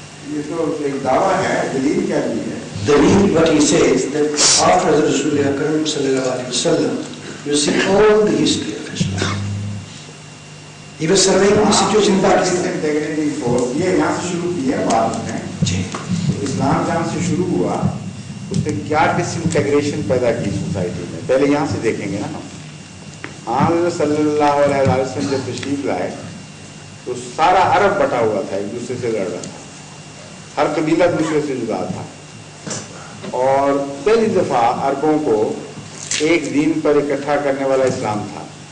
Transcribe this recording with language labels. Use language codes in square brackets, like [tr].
[ur] یہ تو ایک دعویٰ ہے، دلیل کیا بھی ہے؟ [en] Dalil, what he says, that after the Rasul Akram sallallahu alaihi wasallam, you see all the history of Islam. He was surveying the situation in Pakistan. Disintegrating force [ur] یہ یہاں سے شروع کی ہے بات میں۔ اسلام جہاں سے شروع ہوا اس نے کیا ڈس انٹیگریشن پیدا کی سوسائٹی میں، پہلے یہاں سے دیکھیں گے نا ہم۔ حضرت صلی اللہ علیہ وسلم جب تشریف لائے تو سارا عرب بٹا ہوا تھا، ایک دوسرے سے لڑ رہا تھا، ہر قبیلہ دوسرے سے جدا تھا، اور پہلی دفعہ عربوں کو ایک دین پر اکٹھا کرنے والا اسلام تھا۔